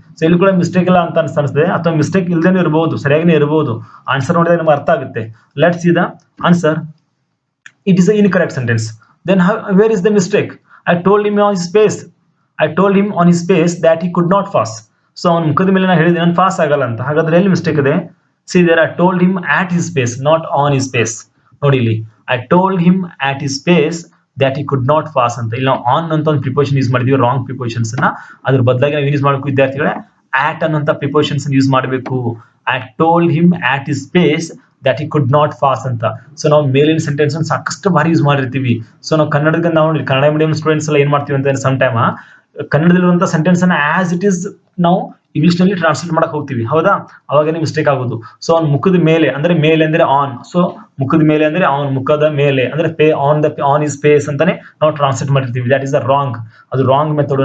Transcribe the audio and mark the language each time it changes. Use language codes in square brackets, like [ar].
[kn] So ಇಲ್ಲಿ ಕೂಡ mistake ಇಲ್ಲ ಅಂತ ಅನಿಸ್ತದೆ, ಅಥವಾ ಮಿಸ್ಟೇಕ್ ಇಲ್ಲದೇನೆ ಇರಬಹುದು, ಸರಿಯಾಗಿನೇ ಇರಬಹುದು. ಆನ್ಸರ್ ನೋಡಿದ್ರೆ ನಮ್ಗೆ ಅರ್ಥ ಆಗುತ್ತೆ. [en] Let's see the answer. It is a incorrect sentence. Then where is the mistake? I told him on his face, I told him on his face that he could not pass. [kn] So ಅವ್ನ ಮುಖದ ಮೇಲೆ ನಾನು ಹೇಳಿದ್ದೀನಿ ನಾನು pass ಆಗಲ್ಲ ಅಂತ. ಹಾಗಾದ್ರೆ ಎಲ್ಲಿ ಮಿಸ್ಟೇಕ್ ಇದೆ? [en] See there, I told him at his face, not on his face. [kn] ನೋಡಿ ಇಲ್ಲಿ [en] I told him at his face that he could not pass [kn] ಅಂತ. ಇಲ್ಲಿ ನಾವು ಆನ್ ಅಂತ ಒಂದು ಪ್ರಿಪೋಸಿಷನ್ ಯೂಸ್ ಮಾಡಿದೀವಿ, ರಾಂಗ್ ಪ್ರಿಪೋಸಿಷನ್ಸ್ ನ. ಅದ್ರ ಬದಲಾಗಿ ನಾವು ಯೂಸ್ ಮಾಡಬೇಕು ವಿದ್ಯಾರ್ಥಿಗಳೇ, at ಅನ್ನುವಂತ ಪ್ರಿಪೋಸಿಷನ್ಸ್ ಯೂಸ್ ಮಾಡಬೇಕು. [en] I told him at his face that he could not pass [kn] ಅಂತ. ಸೊ ನಾವು ಮೇಲಿನ ಸೆಂಟೆನ್ಸ್ ಸಾಕಷ್ಟು ಬಾರಿ ಯೂಸ್ ಮಾಡಿರ್ತೀವಿ. ಸೊ ನಾವು ಕನ್ನಡಕ್ಕೆ ನಾವು ಕನ್ನಡ ಮೀಡಿಯಂ ಸ್ಟೂಡೆಂಟ್ಸ್ ಎಲ್ಲ ಏನ್ ಮಾಡ್ತೀವಿ ಅಂತ [en] some time [kn] ಕನ್ನಡದಲ್ಲಿರುವಂತ ಸೆಂಟೆನ್ಸ್ ಅನ್ನ [en] as it is [kn] ನಾವು ಇಂಗ್ಲಿಷ್ ನಲ್ಲಿ ಟ್ರಾನ್ಸ್ಲೇಟ್ ಮಾಡಕ್ ಹೋಗ್ತೀವಿ, ಹೌದಾ, ಅವಾಗನೇ ಮಿಸ್ಟೇಕ್ ಆಗೋದು. ಸೊ ಅವ್ನ ಮುಖದ ಮೇಲೆ ಅಂದ್ರೆ ಮೇಲೆ ಅಂದ್ರೆ ಆನ್, ಸೊ ಮುಖದ ಮೇಲೆ ಅಂದ್ರೆ ಅವನ ಮುಖದ ಮೇಲೆ ಅಂದ್ರೆ [en] on his face [kn] ಅಂತಾನೆ ನಾವು ಟ್ರಾನ್ಸ್ಲೇಟ್ ಮಾಡಿರ್ತೀವಿ. [en] That is a wrong. [kn] ಅದು ರಾಂಗ್ ಮೆಥಡ್.